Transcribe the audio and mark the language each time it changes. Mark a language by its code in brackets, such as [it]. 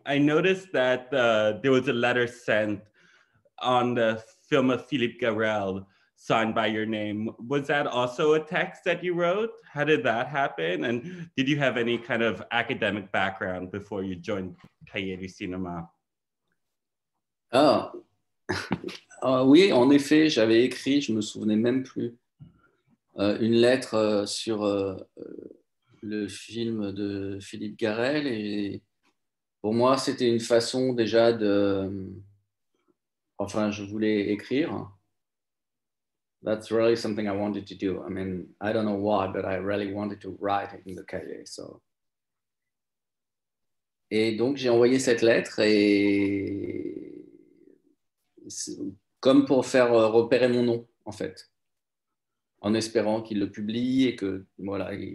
[en] I noticed that there was a letter sent on the film of Philippe Garrel signed by your name. Was that also a text that you wrote? How did that happen? And did you have any kind of academic background before you joined Cahiers du Cinéma? Ah. [fr] Oui, en effet, j'avais écrit, je me souvenais même plus, une lettre sur le film de Philippe Garrel, et pour moi, c'était une façon déjà enfin, je voulais écrire. [en] That's really something I wanted to do. I mean, I don't know why, but I really wanted to write in the cahier. So. [fr] Et donc, j'ai envoyé cette lettre, et comme pour faire repérer mon nom, en fait, en espérant qu'il le publie et que, voilà.